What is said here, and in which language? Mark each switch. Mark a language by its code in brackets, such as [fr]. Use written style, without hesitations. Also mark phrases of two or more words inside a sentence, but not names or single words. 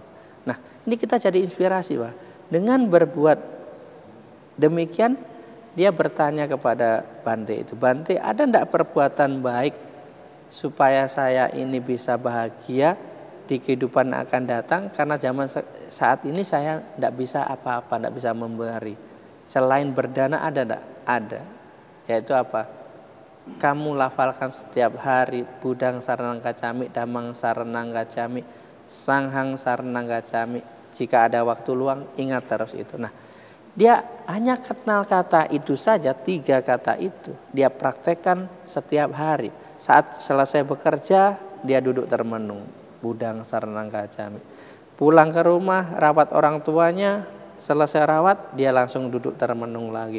[id] Nah, ini kita jadi inspirasi, Pak. Dengan berbuat demikian, dia bertanya kepada Bante itu, Bante, ada enggak perbuatan baik supaya saya ini bisa bahagia di kehidupan yang akan datang? Karena zaman saat ini saya enggak bisa apa-apa, enggak bisa memberi. Selain berdana ada enggak? Ada. Yaitu apa? Kamu lafalkan setiap hari [pi] Budang Saranang Gacchami, Damang Saranang Gacchami, Sanghang Saranang Gacchami. [id] Jika ada waktu luang, ingat terus itu. Nah, dia hanya kenal kata itu saja, 3 kata itu. Dia praktekkan setiap hari. Saat selesai bekerja, dia duduk termenung. [pi] Budang Saranang Gacchami. [id] Pulang ke rumah, rawat orang tuanya, selesai rawat, dia langsung duduk termenung lagi.